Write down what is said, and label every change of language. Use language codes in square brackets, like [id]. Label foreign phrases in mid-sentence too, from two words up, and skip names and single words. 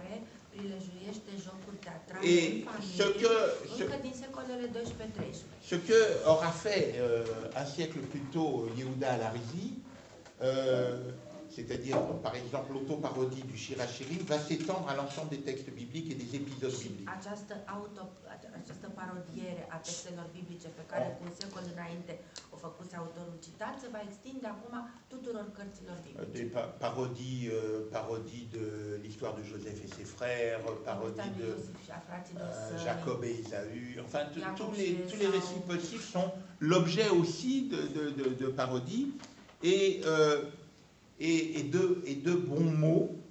[fr] Et ce que aura fait un siècle plus tôt Yehuda al-Harizi, c'est-à-dire par exemple l'autoparodie du Shir HaShirim, va s'étendre à l'ensemble des textes bibliques et des épisodes bibliques. [ro] Această parodiere a textelor biblice pe care cu un secol înainte o făcuse autorul citat se va extinde acum tuturor cărților biblice. [fr] Des parodies de l'histoire de Joseph et ses frères, parodies de Jacob et Ésaü, enfin tous les récits possibles sont l'objet aussi de parodies et de bons mots.